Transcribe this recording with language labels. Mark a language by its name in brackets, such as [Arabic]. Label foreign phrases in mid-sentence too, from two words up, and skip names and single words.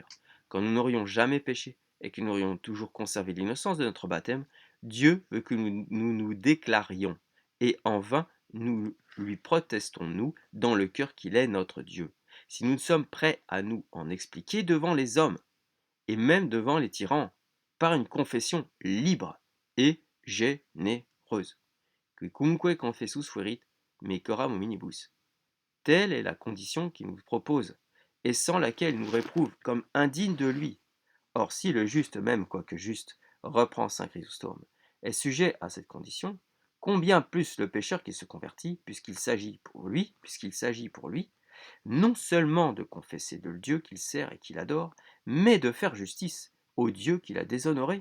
[French] Quand nous n'aurions jamais péché, et que nous aurions toujours conservé l'innocence de notre baptême, Dieu veut que nous déclarions, et en vain nous lui protestons-nous dans le cœur qu'il est notre Dieu. Si nous sommes prêts à nous en expliquer devant les hommes, et même devant les tyrans, par une confession libre et généreuse. [Latin] Quicumque confessus fuerit, me coram hominibus. [French] Telle est la condition qu'il nous propose, et sans laquelle il nous réprouve comme indignes de lui. Or, si le juste même, quoique juste, reprend saint Chrysostome, est sujet à cette condition, combien plus le pécheur qui se convertit, puisqu'il s'agit pour lui, non seulement de confesser le Dieu qu'il sert et qu'il adore, mais de faire justice au Dieu qu'il a déshonoré.